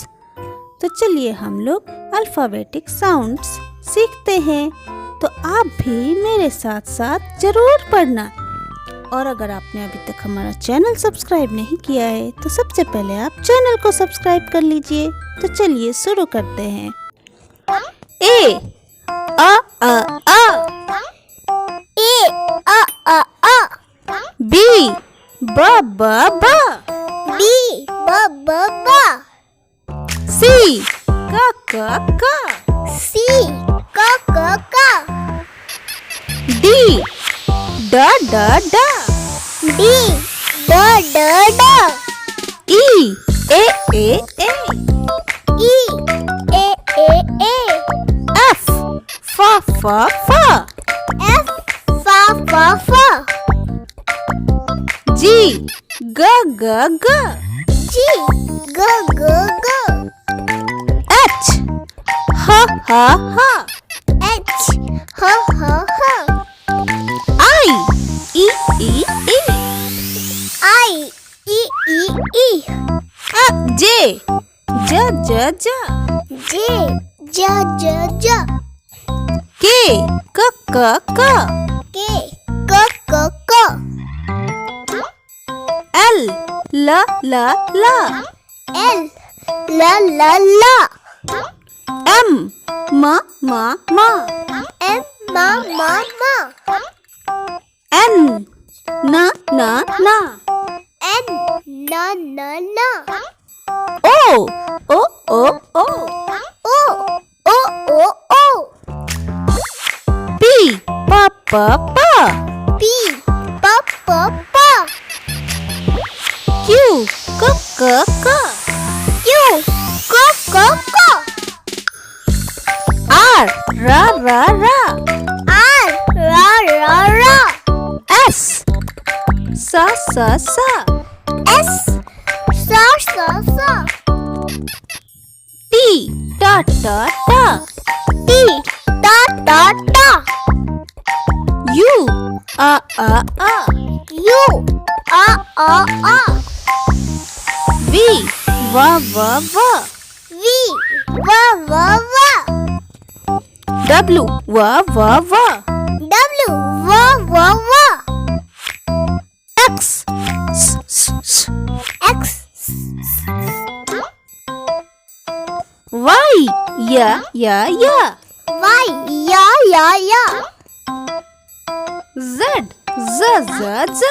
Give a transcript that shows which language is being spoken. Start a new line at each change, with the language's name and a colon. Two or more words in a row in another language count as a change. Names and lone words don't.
Hindi: तो चलिए हम लोग
English: alphabetic sounds
Hindi: सीखते हैं। तो आप भी मेरे साथ साथ ज़रूर पढ़ना। और अगर आपने अभी तक हमारा चैनल सब्सक्राइब नहीं किया है तो सबसे पहले आप चैनल को सब्सक्राइब कर लीजिए। तो चलिए शुरू करते हैं। ए आ आ आ ए आ आ आ बी ब ब ब बी ब ब ब सी क सी क डी ड ड ड डी ड ड ड ई ए ए ए ई ए ए ए एफ फ फ फ एफ फा जी ग ग ग जी ग ग ग एच ह ह ह एच ह ह आई ई ई ई आई ई ई ई जे ज ज ज जे ज ज ज के क के क एल ल ल ल एल ल ल ल एम म म म एम म एन न न न एन न न ओ ओ ओ ओ ओ ओ ओ पी प प प पी प प प क्यू क क क्यू क आर र र र आर र एस स स स एस स टी ट ट ट टी ट यू अ अ अ यू आ वी व व व वी व डब्ल्यू व व व डब्ल्यू व एक्स एक्स वाई य वाई या जेड ज